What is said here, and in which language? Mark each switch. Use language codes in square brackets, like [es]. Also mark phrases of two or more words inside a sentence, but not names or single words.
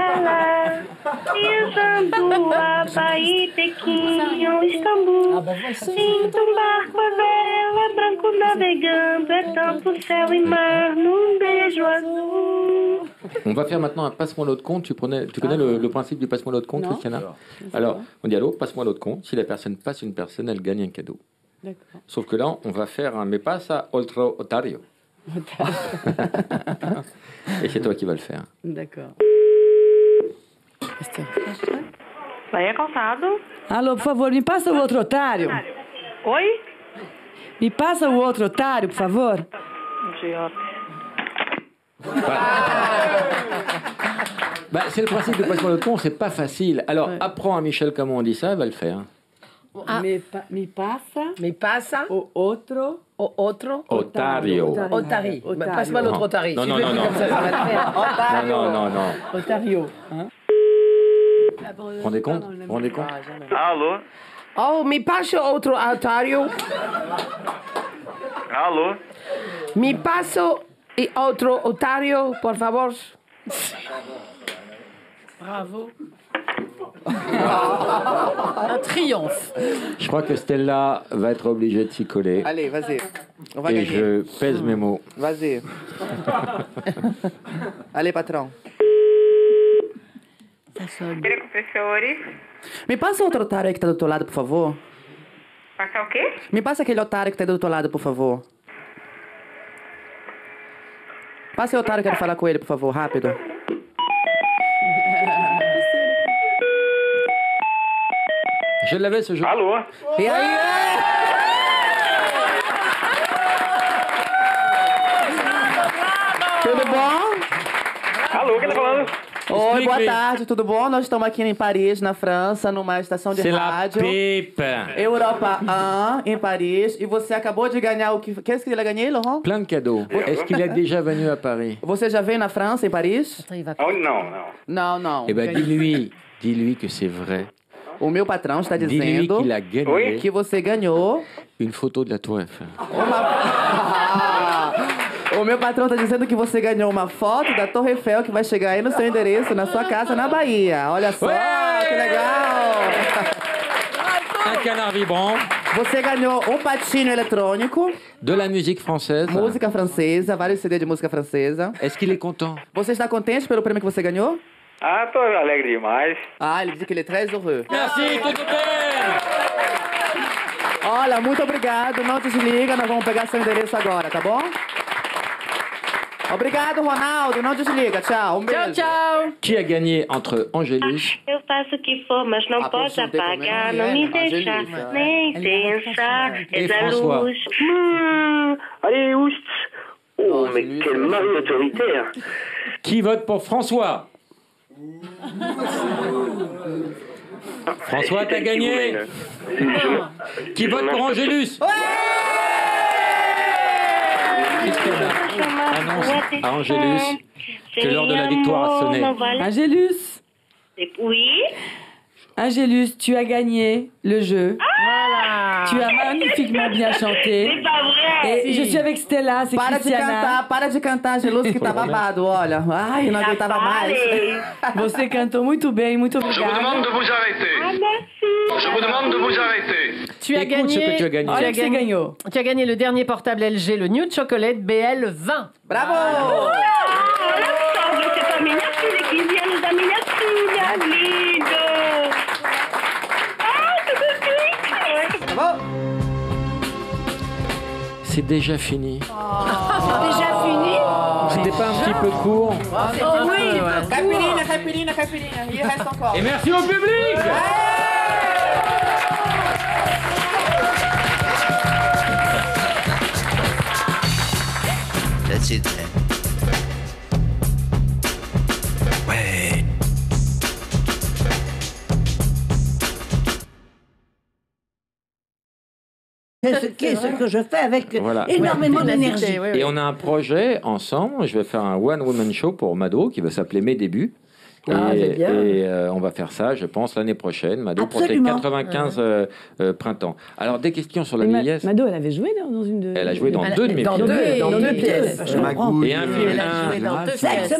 [fr] On va faire maintenant un passe-moi l'autre compte. Tu connais le principe du passe-moi l'autre compte, Non. Christiana? Alors, on dit allô, passe-moi l'autre compte. Si la personne passe une personne, elle gagne un cadeau. D'accord. Sauf que là, on va faire un [es] me pasa otro otario. [fr] Et c'est toi qui vas le faire. D'accord. Bahia Calçado. [pt] Alô, por favor, me passa o outro otário. Oi? Me passa o outro otário, por favor. Idiota. [fr] Bah, c'est le principe du passe-moi l'autre compte, c'est pas facile. Alors, apprends à Michel comment on dit ça, elle va le faire. [pt] Me passa o outro Otario. [fr] Otari. Passe-moi l'autre Otari. Non, Si non, tu veux, non, non. comme ça va le faire. Non. Otario. Hein? Rendez compte? Rendez compte? [pt] Alô? Oh, me passa outro Otario. Alô? Me passa e outro Otario, por favor. [fr] Bravo. Un triomphe. Je crois que Stella va être obligée de s'y coller. Allez, vas-y. On va Et gagner. je pèse mes mots. Vas-y. Allez, patron. [pt] Me passa outro otário aí que tá do teu lado, por favor. Passar o quê? Me passa aquele otário que tá do teu lado, por favor. Passa o otário, quero falar com ele, por favor, rápido. [fr] Je l'avais ce jour. [pt] Alô? E aí? Tudo bom? Alô, quem tá falando? Oi, boa tarde, tudo bom? Nós estamos aqui em Paris, na França, numa estação de [fr] C'est la [pt] rádio. [fr] pipe. [pt] Europa 1, em Paris. E você acabou de ganhar o que... [fr] Qu'est-ce qu'il a gagné, Laurent? Plein de cadeaux. Est-ce qu'il est déjà venu à Paris? [pt] Você já veio na França, em Paris? Oh, não. Não, não. [fr] Eh ben, dis-lui Dis-lui que c'est vrai. [pt] O meu patrão está [fr] Dis-lui [pt] dizendo [fr] qu'il a gagné [pt] que você ganhou [fr] une photo de la Tour Eiffel. [pt] O meu patrão está dizendo que você ganhou uma foto da Torre Eiffel que vai chegar aí no seu endereço, na sua casa, na Bahia. Olha só, que legal! [fr] Un canard vibrant. [pt] Você ganhou um patinho eletrônico. [fr] De la musique française. [pt] Música francesa, vários CD de música francesa. [fr] Est-ce qu'il est content? [pt] Você está contente pelo prêmio que você ganhou? Ah, tô alegre demais. Ah, ele disse que ele é [fr] très heureux. Merci, [pt] tudo bem! Olha, muito obrigado. Não desliga, nós vamos pegar seu endereço agora, tá bom? Obrigado, Ronaldo. Não desliga. Tchau. Um beijo. Tchau. [fr] Qui a gagné entre Angélus [pt] Eu faço o que for, mas não posso apagar. Não me deixar nem pensar. [fr] Et [pt] És a [fr] François. [pt] luz. [fr] Allez, oust. Oh, mais quel mari autoritaire. Qui vote pour François? François, t'as gagné. Qui vote pour Angélus? Christiana annonce à Angélus que l'heure de la victoire a sonné. Angélus. Oui. Angélus, tu as gagné le jeu. Voilà. Tu as magnifiquement bien chanté. C'est pas vrai. Et je suis avec Stella, c'est Cristiana. [pt] Para de cantar, Angelus, que tá babado, olha. Ai, não aguentava mais. Você cantou muito bem, muito [fr] Je vous [pt] obrigada. [fr] demande de vous arrêter. Je vous demande de vous arrêter. Tu as Écoute gagné. ce que tu as gagné. Tu as Alex gagné. Gagno. Tu as gagné le dernier portable LG, le New Chocolate BL20. Bravo! [pt] Olha só, você tá minha filha, 15 anos da minha filha, lindo! Ah, tudo bem? [fr] Bravo! C'est déjà fini. C'est déjà fini? C'était pas un petit peu court? Oh oui, [pt] Caipirinha, caipirinha, caipirinha. [fr] E resta encore. Et merci au public! [en] That's it. [fr] Ouais. Qu'est-ce que je fais avec Voilà. énormément Ouais. d'énergie. Oui, Et on a un projet ensemble. Je vais faire un [en] one-woman show [fr] pour Mado qui va s'appeler Mes débuts. Ah, c'est bien. Et on va faire ça, je pense, l'année prochaine. Mado pour tes Absolument. 95 printemps. Alors, des questions sur la Et vieillesse. Mado, elle avait joué dans une de... Elle a joué dans deux de mes Dans pièces. deux pièces. Magouille. Et un film, Elle a joué dans deux Sexe, pièces.